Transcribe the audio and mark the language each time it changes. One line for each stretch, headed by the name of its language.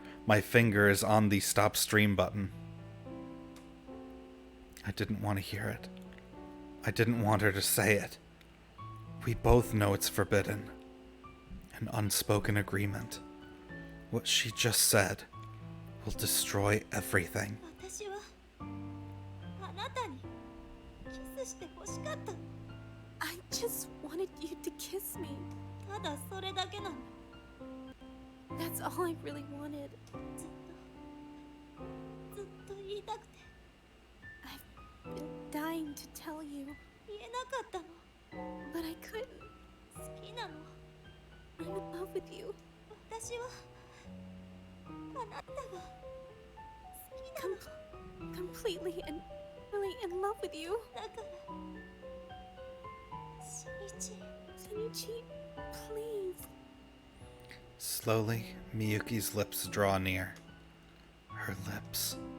English: My finger is on the stop stream button. I didn't want to hear it. I didn't want her to say it. We both know it's forbidden. An unspoken agreement. What she just said will destroy everything.
Japanese: 私はあなたにキスして欲しかった
English: I just wanted you to kiss me.
Japanese: ただそれだけなの
English: That's all I really wanted.
Japanese: ずっと言いたくて
English: I've been dying to tell you,
Japanese: 言えなかったの
English: but I couldn't.
Japanese: 好きなの
English: I'm in love with you.
Japanese: 私はあなたが好きなの
English: Completely and really in love with you.
Japanese: だからしんいち
English: Shinichi, please. Slowly, Miyuki's lips draw near. Her lips.